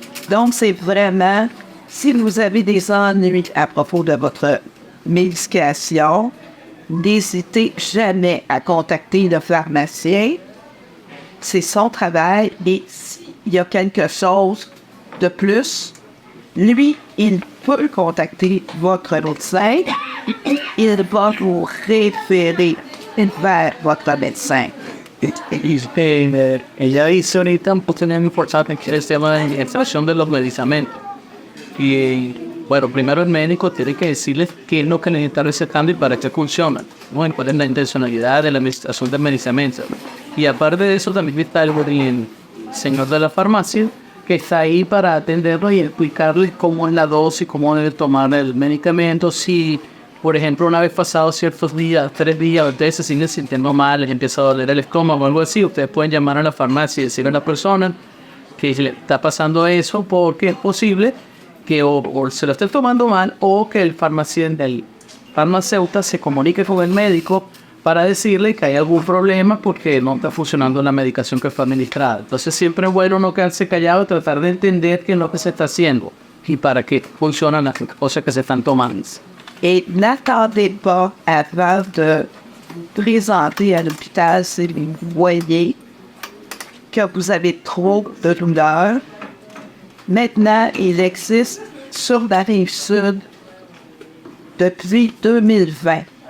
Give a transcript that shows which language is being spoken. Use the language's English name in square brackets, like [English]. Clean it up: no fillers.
[French] Donc, c'est vraiment, si vous avez des ennuis à propos de votre médication, n'hésitez jamais à contacter le pharmacien. C'est son travail et s'il y a quelque chose de plus, lui, il peut contacter votre médecin. Il va vous référer vers votre médecin. [Spanish] Ella dice ahorita un punto muy importante que es el tema de la administración de los medicamentos. Y bueno, primero el médico tiene que decirles qué es lo que necesita recetando y para qué funciona. Bueno, cuál es la intencionalidad de la administración del medicamento. Y aparte de eso también está el señor de la farmacia que está ahí para atenderlo y explicarles cómo es la dosis, cómo debe tomar el medicamento. Si, por ejemplo, una vez pasados ciertos días, 3 días, ustedes se siguen sintiendo mal, les empieza a doler el estómago o algo así, ustedes pueden llamar a la farmacia y decirle a la persona que le está pasando eso porque es posible que o se lo esté tomando mal o que el farmacéutico se comunique con el médico para decirle que hay algún problema porque no está funcionando la medicación que fue administrada. Entonces siempre es bueno no quedarse callado y tratar de entender qué es lo que se está haciendo y para qué funcionan las cosas que se están tomando. [French] Et n'attendez pas avant de présenter à l'hôpital si vous voyez que vous avez trop de douleur. Maintenant, il existe sur la Rive-Sud depuis 2020.